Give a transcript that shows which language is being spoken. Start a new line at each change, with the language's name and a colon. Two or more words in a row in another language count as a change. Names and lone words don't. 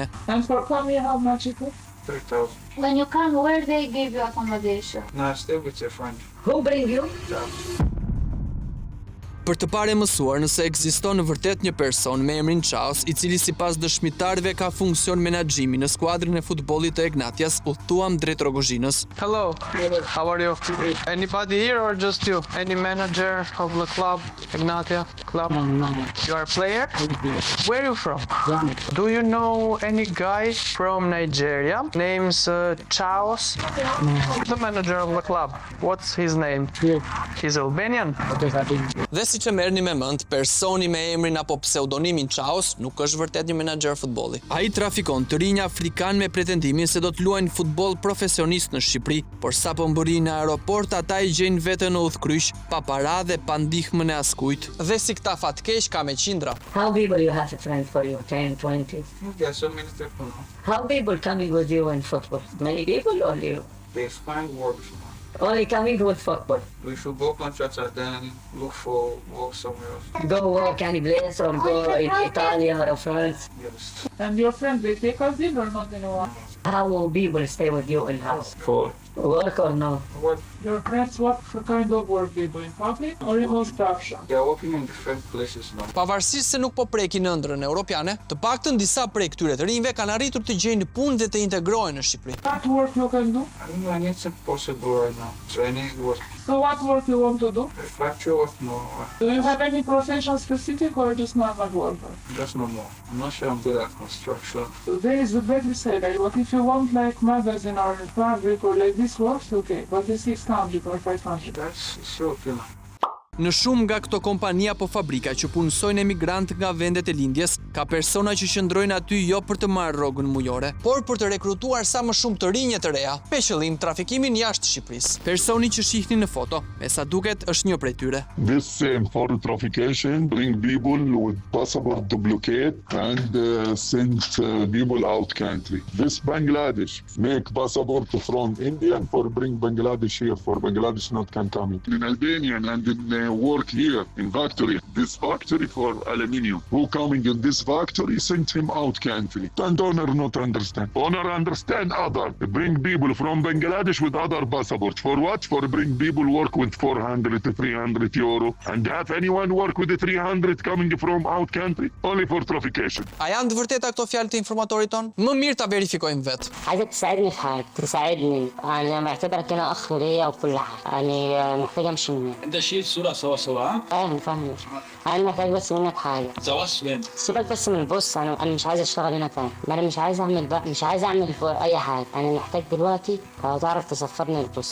English: And for coming, how much it is? 3,000. When you come, where they give you accommodation? No, I stay with your friend. Who bring you?
Albanian: Për të parë mësuar nëse ekziston në vërtet një person me emrin Chaos, I cili sipas dëshmitarëve ka funksion menaxhimi në skuadrën e futbollit të Egnatias, udhëtuam drejt Rogozhinës.
English: Hello, how are you? Anybody here or just you? Any manager of the club, Egnatia club? No. You are a player? Where are you from? Do you know any guy from Nigeria? Name's Chaos? The manager of the club. What's his name? He's Albanian?
Albanian: Dhe siç e merrni me mend, personi me emrin apo pseudonimin Chaos nuk është vërtet një menaxher futbolli. Ai trafikon të rinj afrikan me pretendimin se do të luajnë futboll profesionist në Shqipëri, por sapo mbërin në aeroport ata I gjejnë veten në udhkryq, pa para dhe pa ndihmën e askujt. Dhe si këta fatkeq ka me qindra.
English: How people you have a friend for you? 10, 20? There are so many people. How people coming with you in football? Many people or you? They find work. Only coming with football. We should go contracts and then look for work somewhere else. Go work any place or go in Italy or France. Yes. And your friend, they take us in or not anymore? How will people stay with you in house? For Work or no? what? Your friends, what kind of work they do in public or in construction? They are working in different places now.
Albanian: Pavarësisht se nuk po prekin ëndrrën europiane, të paktën disa prej këtyre të rinjve kanë arritur të gjejnë punë dhe të integrohen në Shqipëri.
English: What work you can do? I don't know, I need some possible right now. Training work. So what work you want to do? Factory work, no. Do you have any profession specific or just normal worker? Just no more. I'm not sure I'm good at construction. There is a better salary, but if you want like magazine or fabric or like this works, okay, but it's 600 or 500. That's sure okay.
Albanian: Në shumë nga këto kompani apo fabrika që punësojnë emigrant nga vendet e lindjes, ka persona që qëndrojnë aty jo për të marrë rrogën mujore, por për të rekrutuar sa më shumë të rinje të reja, me qëllim trafikimin jashtë Shqipërisë. Personi që shihni në foto, me sa duket është një prej tyre.
English: This same for traffication bring people with passport duplicate and send people out country. This Bangladesh make passport from India for bring Bangladesh here for Bangladesh not can come in Albanian and in work here in factory. This factory for aluminium. Who coming in this factory sent him out country. And owner not understand. Owner understand other. Bring people from Bangladesh with other passport. For what? For bring people work with 400 to 300 euro. And have anyone work with the 300 coming from out country? Only for traffication.
Albanian: A janë të vërteta këto fjalë të informatorit ton? Më mirë ta verifikojmë vetë.
Arabic: عايزك تساعدني في حاجة تساعدني أنا معتبرك أنا أخ ليا وكل حاجة يعني محتاج أمشي من هنا. أنت شيل صورة سوا أنا فاهم أنا محتاج بس منك حاجة زواج وين؟ سيبك بس من البص أنا مش عايز أشتغل هنا تاني أنا مش عايز أعمل بقى مش عايز أعمل أي حاجة أنا محتاج دلوقتي تعرف تسفرني البص